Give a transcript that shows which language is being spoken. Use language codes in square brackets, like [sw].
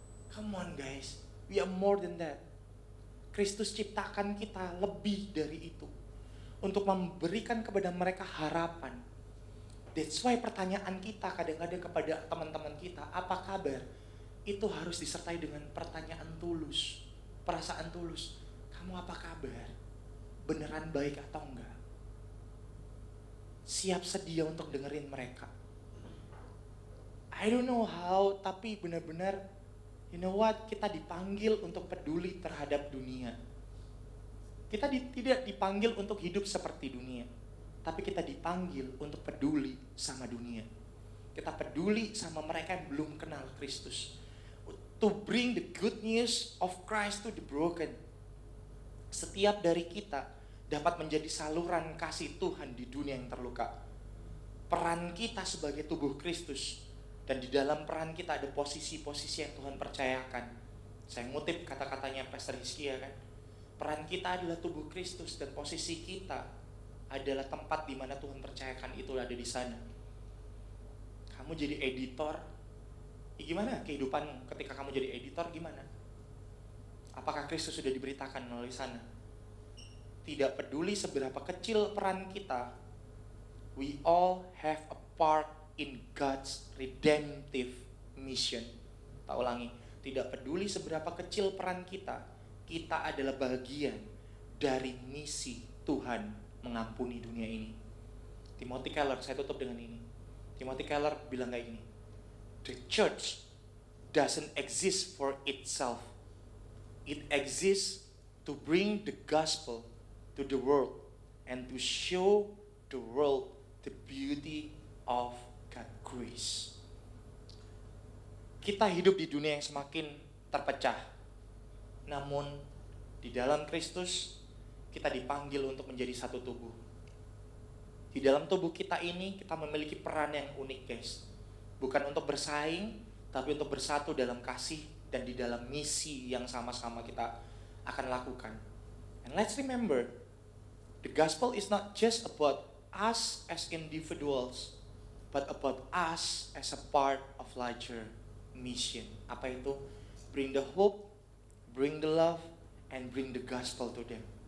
[en] Come on guys, we are more than that. [id] Kristus ciptakan kita lebih dari itu. Untuk memberikan kepada mereka harapan. [en] That's why [id] pertanyaan kita kadang-kadang kepada teman-teman kita, apa kabar? Itu harus disertai dengan pertanyaan tulus. Perasaan tulus, kamu apa kabar? Beneran baik atau enggak? Siap sedia untuk dengerin mereka. [en] I don't know how, [id] tapi benar-benar, [en] you know what, [id] kita dipanggil untuk peduli terhadap dunia. Kita tidak dipanggil untuk hidup seperti dunia, tapi kita dipanggil untuk peduli sama dunia. Kita peduli sama mereka yang belum kenal Kristus. [en] To bring the good news of Christ to the broken. [id] Setiap dari kita dapat menjadi saluran kasih Tuhan di dunia yang terluka. Peran kita sebagai tubuh Kristus, dan di dalam peran kita ada posisi-posisi yang Tuhan percayakan. Saya ngutip kata-katanya Pastor Hizkia kan. Peran kita adalah tubuh Kristus dan posisi kita adalah tempat di mana Tuhan percayakan itu ada di sana. Kamu jadi editor. Gimana kehidupan ketika kamu jadi editor gimana? Apakah Kristus sudah diberitakan melalui sana? tidak peduli seberapa kecil peran kita, [en] we all have a part in God's redemptive mission. [id] Tak ulangi, tidak peduli seberapa kecil peran kita, kita adalah bagian dari misi Tuhan mengampuni dunia ini. Timothy Keller, saya tutup dengan ini. [en] Timothy Keller [id] bilang kayak gini, [en] the church doesn't exist for itself. It exists to bring the gospel to the world and to show the world the beauty of God's grace. [id] Kita hidup di dunia yang semakin terpecah. Namun di dalam Kristus kita dipanggil untuk menjadi satu tubuh. Di dalam tubuh kita ini kita memiliki peran yang unik, guys. Bukan untuk bersaing, tapi untuk bersatu dalam kasih dan di dalam misi yang sama-sama kita akan lakukan. [en] And let's remember, the gospel is not just about us as individuals, but about us as a part of larger mission. [id] Apa itu? [en] Bring the hope, bring the love, and bring the gospel to them.